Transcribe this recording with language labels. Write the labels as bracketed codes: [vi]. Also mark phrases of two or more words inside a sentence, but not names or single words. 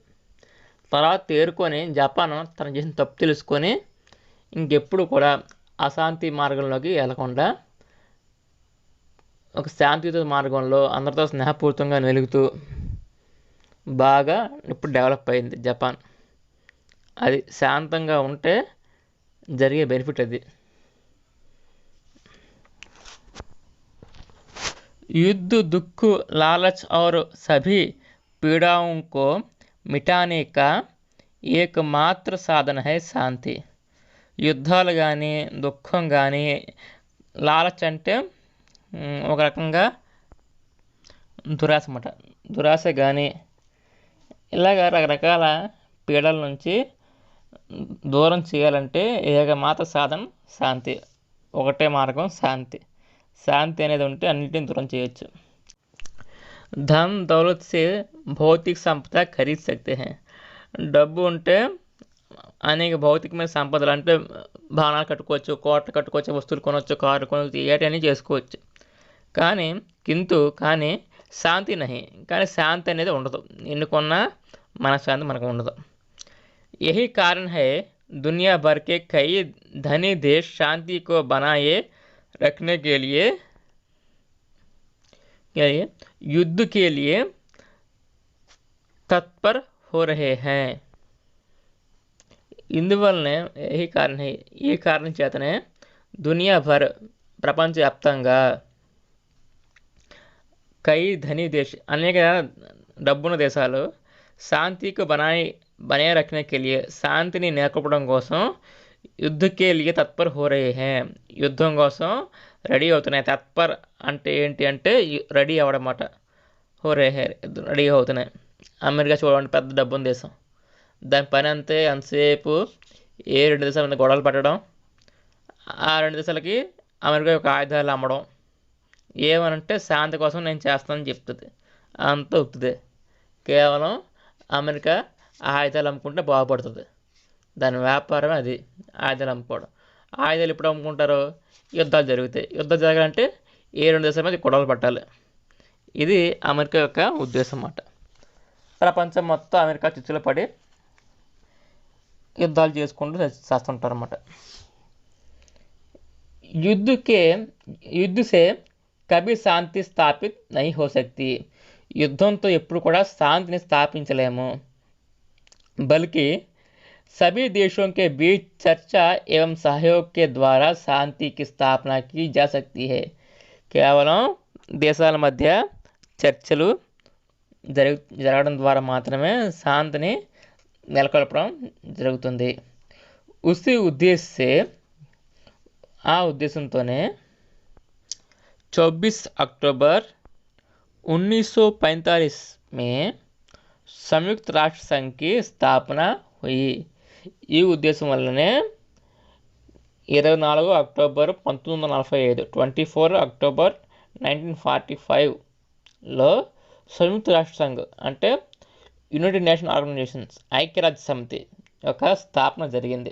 [te] తర్వాత తేరుకొని జపాన్ తను చేసిన తప్పు తెలుసుకొని ఇంకెప్పుడు కూడా అశాంతి మార్గంలోకి వెళ్ళకుండా ఒక శాంతియుత మార్గంలో అందరితో స్నేహపూర్తంగా వెలుగుతూ బాగా ఇప్పుడు డెవలప్ అయింది జపాన్. అది శాంతంగా ఉంటే జరిగే బెనిఫిట్ అది. [hi] युद्ध दुख लालच और सभी पीड़ाओं को मिटाने का एकमात्र साधन है శాంతి. [te] యుద్ధాలు కానీ దుఃఖం కానీ లాలచ్ అంటే ఒక రకంగా దురాశ అన్నమాట. దురాశ కానీ ఇలాగ రకరకాల పీడల నుంచి దూరం చేయాలంటే ఏకమాత్ర సాధన శాంతి. ఒకటే మార్గం శాంతి. శాంతి అనేది ఉంటే అన్నింటిని దూరం చేయొచ్చు. [hi] धन दौलत से भौतिक संपदा खरीद सकते है. [te] డబ్బు ఉంటే అనేక భౌతికమైన సంపదలు అంటే భవనాలు కట్టుకోవచ్చు, కోటలు కట్టుకోవచ్చు, వస్తువులు కొనవచ్చు, కారు కొనవచ్చు, ఏటన్నీ చేసుకోవచ్చు. కానీ శాంతి నహి. కానీ శాంతి అనేది ఉండదు. ఎన్నుకున్నా మనశ్శాంతి మనకు ఉండదు. [hi] यही कारण है दुनिया भर के कई धनी देश शांति को बनाए रखने के लिए युद्ध के लिए तत्पर हो रहे हैं. [te] ఇందువల్లనే [hi] यही कारण है [te] ఈ కారణం చేతనే [hi] दुनिया भर [te] ప్రపంచవ్యాప్తంగా [hi] कई धनी देश [te] అనేక డబ్బున్న దేశాలు శాంతికి [hi] बनाए रखने के लिए [te] శాంతిని నెలకొల్పడం కోసం [hi] युद्ध के लिए तत्पर हो रहे है. [te] యుద్ధం కోసం రెడీ అవుతున్నాయి. తత్పర్ అంటే ఏంటి అంటే రెడీ అవ్వడం అన్నమాట. [hi] हो रहे है [te] రెడీ అవుతున్నాయి. అమెరికా చూడండి, పెద్ద డబ్బున్న దేశం. దాని పని అంతే అంతసేపు ఏ రెండు దేశాల మీద గొడవలు పెట్టడం, ఆ రెండు దేశాలకి అమెరికా యొక్క ఆయుధాలు అమ్మడం, ఏమనంటే శాంతి కోసం నేను చేస్తానని చెప్తుంది. అంత ఉత్తుదే. కేవలం అమెరికా ఆయుధాలు అమ్ముకుంటే బాగుపడుతుంది. దాని వ్యాపారమే అది, ఆయుధాలు అమ్ముకోవడం. ఆయుధాలు ఎప్పుడు అమ్ముకుంటారో, యుద్ధాలు జరుగుతాయి. యుద్ధాలు జరగాలంటే ఏ రెండు దేశాల మధ్య గొడవలు పట్టాలి. ఇది అమెరికా యొక్క ఉద్దేశం అన్నమాట. ప్రపంచం మొత్తం అమెరికా చిచ్చులో పడి యుద్ధాలు చేసుకుంటూ చేస్తుంటారు అన్నమాట. [hi] युद्ध से कभी शांति स्थापित नहीं हो सकती. [te] యుద్ధంతో ఎప్పుడు కూడా శాంతిని స్థాపించలేము. [hi] బల్కి सभी देशों के बीच चर्चा एवं सहयोग के द्वारा शांति की स्थापना की जा सकती है. [te] కేవలం దేశాల మధ్య చర్చలు జరగడం ద్వారా మాత్రమే శాంతిని నెలకొల్పడం జరుగుతుంది. ఉసి ఉద్దేశ్య ఆ ఉద్దేశంతోనే [hi] 24 अक्टूबर 1945 में संयुक्त राष्ट्र संघ की स्थापना हुई. [te] ఈ ఉద్దేశం వల్లనే 24 అక్టోబర్ 1945 24 అక్టోబర్ 1945లో సంయుక్త రాష్ట్ర సంఘ్ అంటే యునైటెడ్ నేషన్ ఆర్గనైజేషన్స్ ఐక్యరాజ్య సమితి యొక్క స్థాపన జరిగింది.